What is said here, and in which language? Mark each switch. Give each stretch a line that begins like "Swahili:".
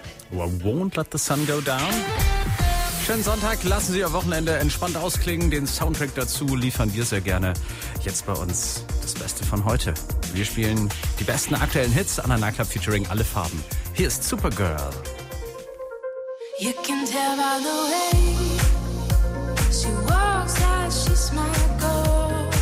English: Well, won't let the sun go down.
German: Schönen Sonntag, lassen Sie Ihr Wochenende entspannt ausklingen. Den Soundtrack dazu liefern wir sehr gerne. Jetzt bei uns das Beste von heute. Wir spielen die besten aktuellen Hits an der Nightclub featuring alle Farben. Hier ist Supergirl.
English: You can tell by the way she walks out, she's my girl.